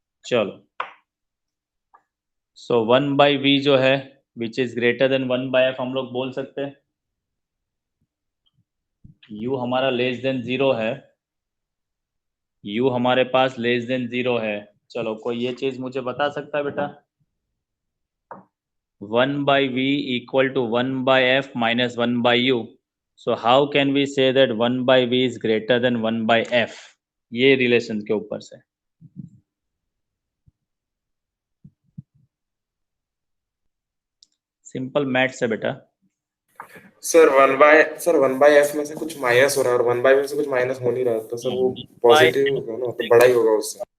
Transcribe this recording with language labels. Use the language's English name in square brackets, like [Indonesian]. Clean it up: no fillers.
[Hindi] चलो सो 1/v जो है [English] which is greater than [Hindi] 1/f हम लोग बोल सकते हैं, u हमारा लेस देन 0 है, u हमारे पास लेस देन 0 है। चलो कोई ये चीज मुझे बता सकता है बेटा? [English] 1/v equal to 1/f minus 1/u, so how can we say that 1/v is greater than 1/f? [Hindi] ये रिलेशन के ऊपर से सिंपल मैथ्स है बेटा। सर 1/f में से कुछ माइनस हो रहा है और 1/v में से कुछ माइनस हो नहीं रहा, तो सर वो पॉजिटिव होगा ना, तो बड़ा ही होगा उससे।